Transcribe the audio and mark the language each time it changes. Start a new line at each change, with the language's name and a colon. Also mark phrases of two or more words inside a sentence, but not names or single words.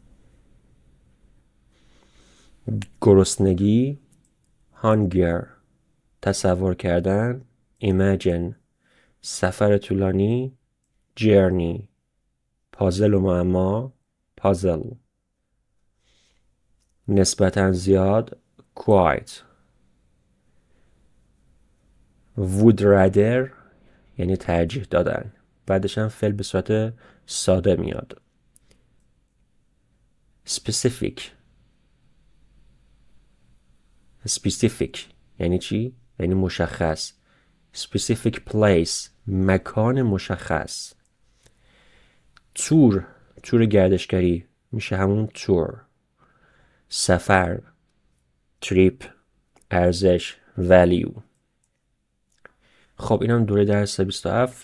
Persian: گرسنگی hunger. تصور کردن imagine. سفر طولانی journey. پازل و معما puzzle. نسبتاً زیاد quite.
English: would rather
Persian: یعنی ترجیح دادن، بعدش هم فعل به صورت ساده میاد. specific یعنی چی؟ یعنی مشخص.
English: specific place
Persian: مکان مشخص. تور گردشگری میشه همون تور. سفر trip. ارزش value. خب اینم دوره درس 27.